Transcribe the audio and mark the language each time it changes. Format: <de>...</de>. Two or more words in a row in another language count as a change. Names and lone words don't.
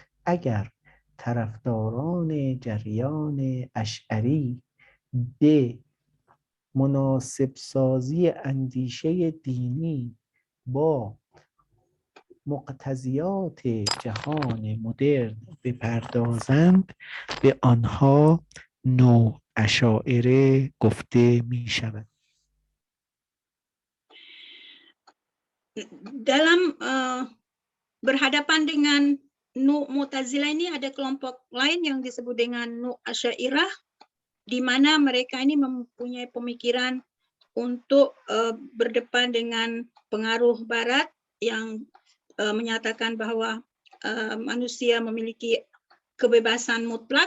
<fa>اگر طرفداران جریان اشعری به مناسب سازی اندیشه دینی با مقتضیات جهان مدرن بپردازند، به آنها نواشاعره گفته می شود.</fa> <id>Dalam berhadapan dengan Mu'tazilah ini ada kelompok lain yang disebut dengan Asy'ariyah, di mana mereka ini mempunyai pemikiran untuk berdepan dengan pengaruh Barat yang menyatakan bahwa manusia memiliki kebebasan mutlak.</id>